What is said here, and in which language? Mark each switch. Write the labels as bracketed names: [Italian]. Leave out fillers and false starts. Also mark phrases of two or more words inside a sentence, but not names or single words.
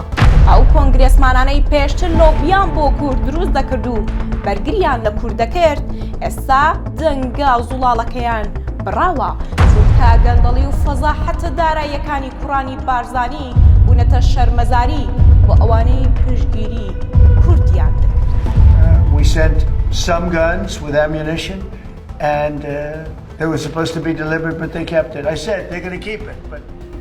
[Central Kurdish] ئەو کۆنگرێسمانانەی پێشتر لۆبیان بۆ کورد دروست دەکرد و بەرگریان لە کورد دەکرد، ئێستا دەنگا و زوڵاڵەکەیان بڕاوە چونکە گەندەڵی و فەزاحەتە داراییەکانی کوڕانی بارزانی بوونەتە شەرمەزاری بۆ ئەوانەی پشتگیری کوردیان دەکرد. [English] We sent some guns with ammunition, and they were supposed to be delivered, but they kept it. I said they're going to keep it, but